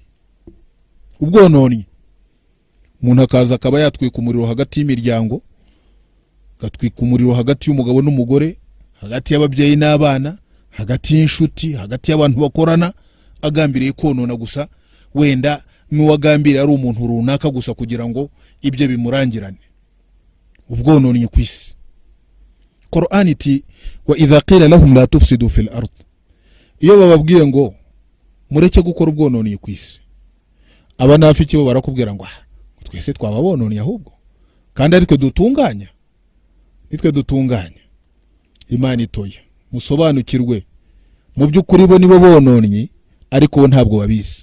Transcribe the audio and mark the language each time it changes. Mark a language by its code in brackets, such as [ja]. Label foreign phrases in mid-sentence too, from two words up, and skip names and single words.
[rw] Ubwononyi, umuntu akaza akaba yatwika umuriro hagati y'imiryango, gatwika umuriro hagati y'umugabo n'umugore, hagati y'ababyeyi n'abana, hagati y'inshuti, hagati y'abantu bakorana, agambiriye konona gusa, wenda n'uwagambiriye ari umuntu runaka gusa kugira ngo ibyo bimurangirane. Ubwononyi ku isi. [ar] Qur'an iti وإذا قيل لهم لا تفسدوا في الأرض, [rw] iyo bababwiye ngo mureke gukora ubwononyi ku isi, abanafiki bo barakubwira ngo twese twababononye ahubwo kandi aritwe dutunganya, nitwe dutunganya. Imana itoya musobanukirwe, mu by'ukuri bo nibo bononye, ariko bo ntabwo babizi.